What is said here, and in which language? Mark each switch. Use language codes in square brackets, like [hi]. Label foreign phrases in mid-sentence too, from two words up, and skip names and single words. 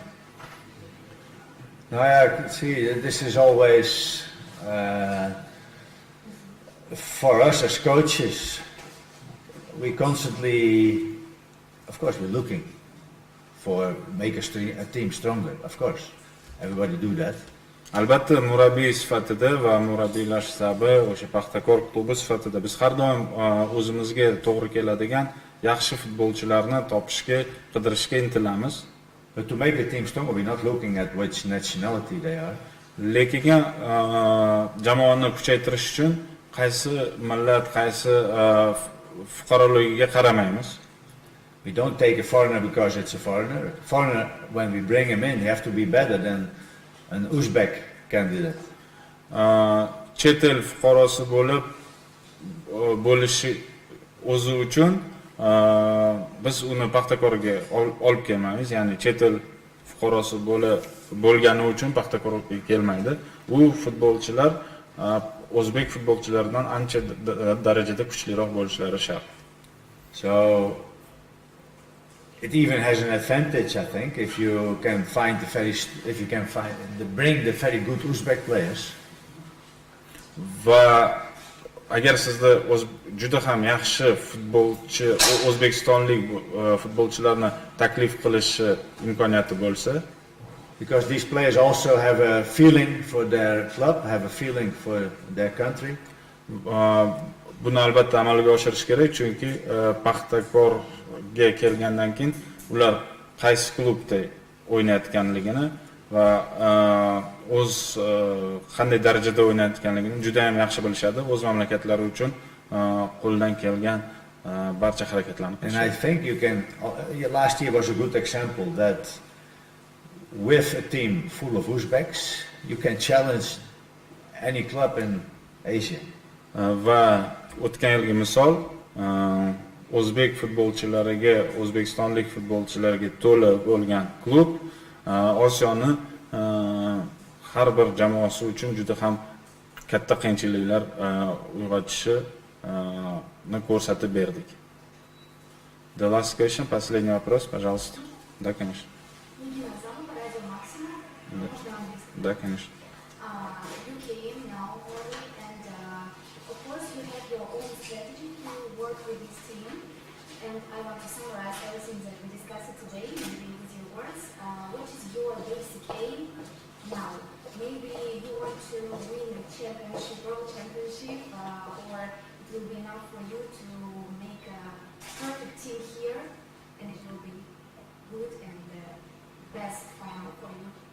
[en] Now, yeah, see, this is always for us as coaches. We constantly, of course, we're looking for make a team stronger. Of course, everybody do that. [uz] Albatta murabbiy sifatida va murabbiylar shtabi o'sha Pahtakor klubi sifatida biz har doim o'zimizga to'g'ri keladigan yaxshi futbolchilarni topishga, qidirishga intilamiz. [en] But to make the team stronger, we're not looking at which nationality they are. [uz] Lekin jamoani kuchaytirish uchun qaysi millat, qaysi fuqaroligiga qaramaymiz. [en] We don't take a foreigner because it's a foreigner. Foreigner, when we bring him in, he have to be better than an Uzbek candidate. [uz] Chet el fuqarosi bo'lishi o'zi uchun biz uni Pahtakorga olib kelmaymiz, ya'ni chet el fuqarosi bo'lgani uchun Pahtakorga kelmaydi. U futbolchilar o'zbek futbolchilaridan ancha darajada kuchliroq bo'lishlari shart. [en] So it even has an advantage, I think, if you can bring the very good Uzbek players. [uz] Va agar sizda juda ham yaxshi futbolchi, o'zbekistonlik futbolchilarni taklif qilish imkoniyati bo'lsa, [en] because these players also have a feeling for their club, have a feeling for their country. [uz] Buni albatta amalga oshirish kerak, chunki Pahtakorga kelgandan keyin ular qaysi klubda o'ynayotganligini va o'z qanday darajada o'ynayotganligini juda ham yaxshi bilishadi. O'z mamlakatlari uchun qo'ldan kelgan barcha harakatlarni qilishadi. [en] And I think you can. Last year was a good example that with a team full of Uzbeks, you can challenge any club in Asia. [uz] Va o'tgan yilgi misol o'zbek futbolchilariga, o'zbekistonlik futbolchilarga to'la bo'lgan klub Osiyoni har bir jamoasi uchun juda ham katta qiyinchiliklar uyg'otishini ko'rsatib berdik. [en] The last question, [ru] последний вопрос, пожалуйста. Да, конечно. Да, конечно. [en] And I want to summarize everything that we discussed today, maybe with your words. What is your basic aim now? Maybe you want to win a championship, world championship, or it will be enough for you to make a perfect team here, and it will be good and the best final for you.